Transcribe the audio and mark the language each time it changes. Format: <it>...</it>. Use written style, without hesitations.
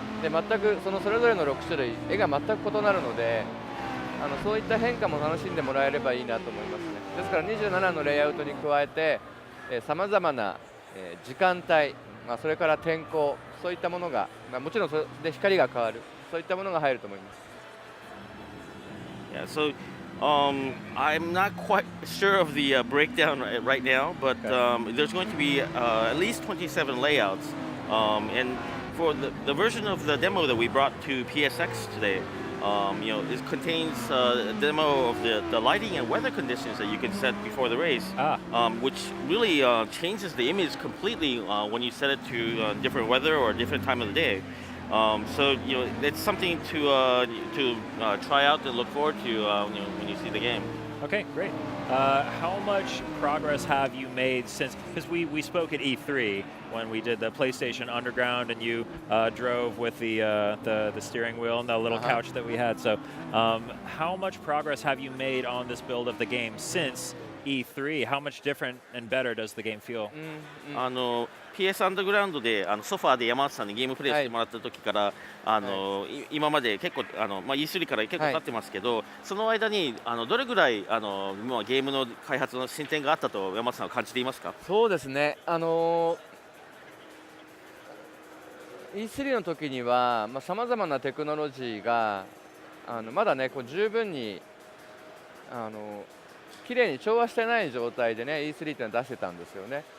<ja>で全くそれぞれの6種類絵が全く異なるので、そういった変化も楽しんでもらえればいいなと思いますね。ですから27のレイアウトに加えてさまざまな、時間帯、それから天候、そういったものが、もちろんそれで光が変わる、そういったものが入ると思います。</ja> <en>Yeah, so I'm not quite sure of the breakdown right now, but there's going to be at least 27 layouts. And for the version of the demo that we brought to PSX today, it contains a demo of the lighting and weather conditions that you can set before the race, which really changes the image completely when you set it to different weather or a different time of the day. So it's something to try out and look forward to when you see the game. Okay, great. How much progress have you made since? Because we spoke at E3 when we did the PlayStation Underground, and you drove with the steering wheel and the little couch that we had. So, how much progress have you made on this build of the game since E3? How much different and better does the game feel?</en> <ja>PS アンダーグラウンドでソファーで山内さんにゲームプレイしてもらった時から、今まで結構E3 から結構経ってますけど、その間にどれぐらいゲームの開発の進展があったと山内さんは感じていますか？そうですね、E3 の時にはさまざまなテクノロジーがまだね十分に綺麗に調和してない状態でね E3 っていうのは出してたんですよね。</ja>